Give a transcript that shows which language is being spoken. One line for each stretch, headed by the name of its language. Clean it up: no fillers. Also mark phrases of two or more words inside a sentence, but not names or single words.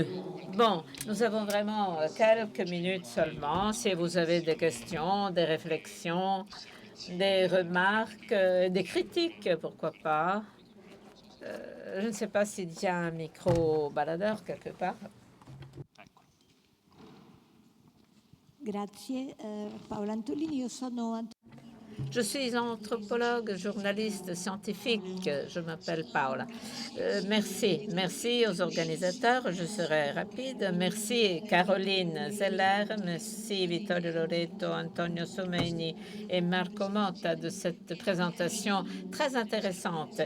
French: Bon, nous avons vraiment quelques minutes seulement. Si vous avez des questions, des réflexions, des remarques, des critiques, pourquoi pas. Je ne sais pas s'il y a un micro baladeur quelque part.
Italian: Grazie, Paola Antolini. Io sono
French: Je suis anthropologue, journaliste scientifique. Je m'appelle Paola. Merci aux organisateurs. Je serai rapide. Merci Caroline Zeller, merci Vittorio Loreto, Antonio Someni et Marco Motta de cette présentation très intéressante.